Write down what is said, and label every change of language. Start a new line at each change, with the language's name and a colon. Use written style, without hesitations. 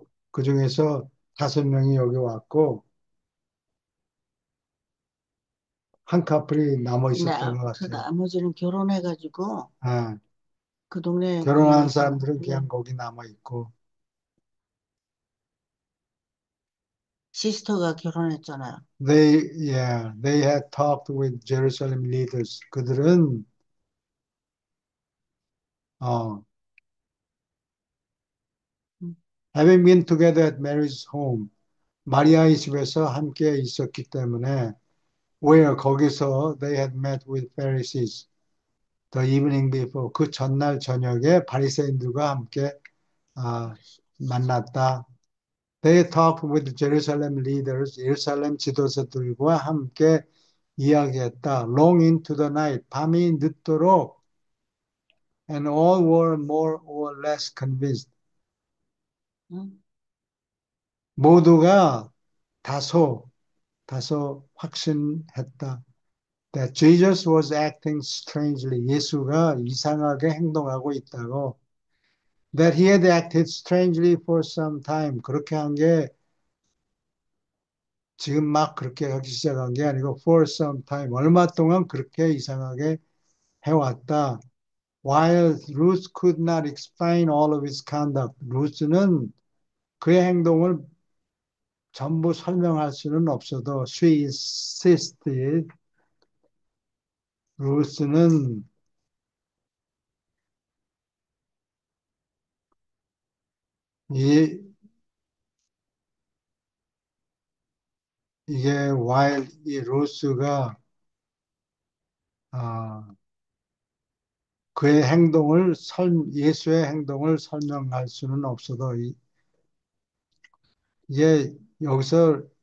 Korean: 그 중에서 5명이 여기 왔고, 한 커플이 남아 근데 있었던 것 그 같아요. 나머지는 결혼해가지고 아, 그 동네에 그냥 결혼한 사람들은 그냥 거기 남아 있고, 시스터가 결혼했잖아요.
English: they had talked with Jerusalem leaders.
Korean: 그들은, 어, 음,
English: having been together at Mary's home,
Korean: 마리아의 집에서 함께 있었기 때문에,
English: where
Korean: 거기서
English: they had met with Pharisees the evening before.
Korean: 그 전날 저녁에 바리새인들과 함께 만났다.
English: They talked with Jerusalem leaders,
Korean: 예루살렘 지도자들과 함께 이야기했다.
English: Long into the night,
Korean: 밤이 늦도록,
English: and all were more or less convinced.
Korean: 음, 모두가 다소 확신했다.
English: That Jesus was acting strangely.
Korean: 예수가 이상하게 행동하고 있다고.
English: That he had acted strangely for some time.
Korean: 그렇게 한 게 지금 막 그렇게 하기 시작한 게 아니고
English: for some time.
Korean: 얼마 동안 그렇게 이상하게 해왔다.
English: While Ruth could not explain all of his conduct.
Korean: 루스는 그의 행동을 전부 설명할 수는 없어도
English: she insisted.
Korean: 루스는 이 이게 while 이 루스가 아, 그의 예수의 행동을 설명할 수는 없어도 이게 여기서